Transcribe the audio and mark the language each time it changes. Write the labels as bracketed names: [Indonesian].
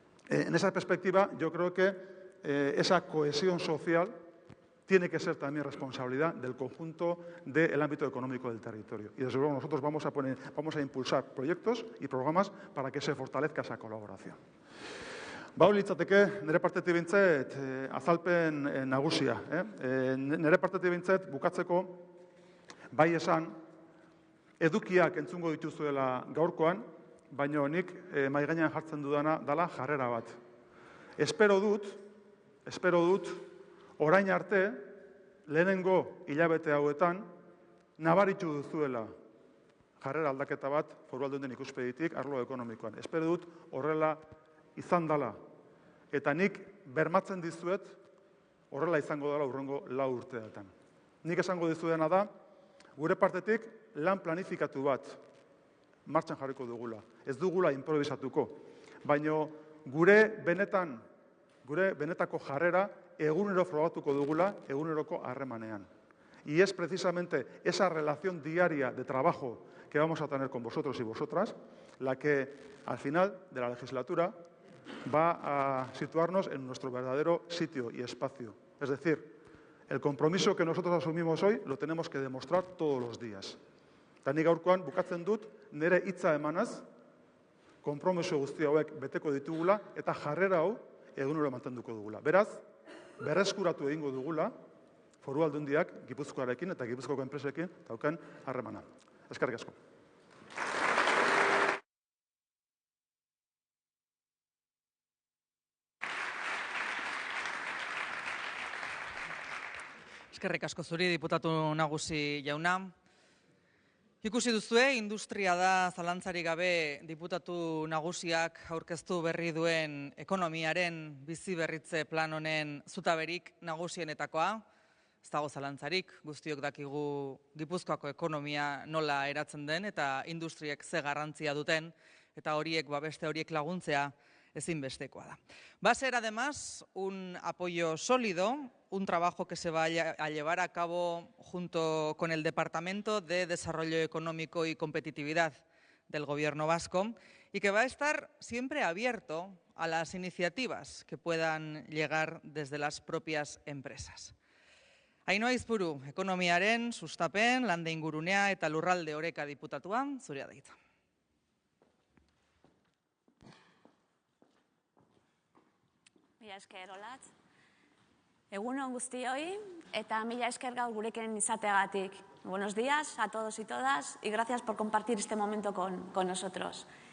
[Spanish] En esa perspectiva, yo creo que esa cohesión social tiene que ser también responsabilidad del conjunto del ámbito económico del territorio. Y desde luego nosotros vamos a impulsar proyectos y programas para que se fortalezca esa colaboración. [Basque] Hau litzateke, nire partetik behintzat, azalpen nagusia. Nire partetik behintzat, bukatzeko, bai esan, edukiak entzungo dituzuela gaurkoan, baina nik mahai gainean jartzen dudana dela jarrera bat. Espero dut, orain arte, lehenengo hilabete hauetan, nabaritu duzuela jarrera aldaketa bat Foru Aldundien ikuspegitik arlo ekonomikoan. Espero dut horrela izan dela. Eta nik bermatzen dizuet horrela izango dela hurrengo 4 urteetan. Nik esango dizuena da, gure partetik lan planifikatu bat martxan jarriko dugula. Ez dugula improvisatuko. Baina gure benetako jarrera egunero frogatuko dugula eguneroko harremanean. [Spanish] Y es precisamente esa relación diaria de trabajo que vamos a tener con vosotros y vosotras la que al final de la legislatura va a situarnos en nuestro verdadero sitio y espacio. Es decir, el compromiso que nosotros asumimos hoy lo tenemos que demostrar todos los días. [Basque] Eta nik gaurkoan bukatzen dut, nire hitza emanaz, konpromiso guzti hauek beteko ditugula eta jarrera hau egunero mantenduko dugula. Beraz, berreskuratu egingo dugula Foru Aldundiak Gipuzkoarekin eta Gipuzkoako enpresekin daukan harremana. Eskerrik asko. Eskerrik asko zuri, diputatu nagusi jauna. Ikusi duzue, industria da zalantzarik gabe diputatu nagusiak aurkeztu berri duen ekonomiaren bizi berritze plan honen zutaberik nagusienetakoa. Ez dago zalantzarik, guztiok dakigu Gipuzkoako ekonomia nola eratzen den eta industriek ze garrantzia duten eta beste horiek laguntzea ezinbestekoa da. [Spanish] Va a ser además un apoyo sólido, un trabajo que se va a llevar a cabo junto con el Departamento de Desarrollo Económico y Competitividad del Gobierno vasco y que va a estar siempre abierto a las iniciativas que puedan llegar desde las propias empresas. [Basque] Ainhoa Aizpuru, ekonomiaren, sustapen, lande ingurunea eta lurralde oreka diputatua, zurea da hitza. Mila esker, Olatz. Egun on guztioi eta mila esker gaur gurekin izateagatik. [Spanish] Buenos días a todos y todas y gracias por compartir este momento con nosotros.